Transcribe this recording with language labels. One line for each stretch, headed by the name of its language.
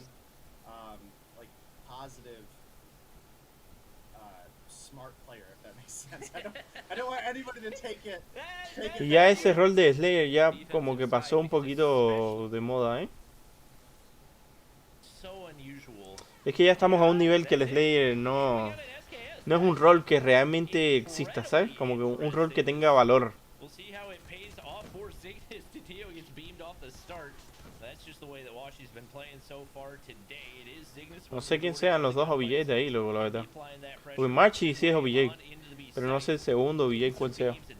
English: strong, like positive, smart player, if that makes sense. I don't want anybody to take it.
Spanish: Y ya ese rol de Slayer ya como que pasó un poquito de moda, ¿eh?
English: So unusual.
Spanish: Es que ya estamos a un nivel que el Slayer no es un rol que realmente exista, ¿sabes? Como que un rol que tenga valor.
English: We'll see how it pays off for Zygnus. Tio gets beamed off the start. That's just the way that Washi's been playing so far today. It is Zygnus.
Spanish: No sé quién sean los dos OBJ de ahí, luego, la verdad. Porque Marchi sí es OBJ, pero no sé el segundo OBJ cuál sea.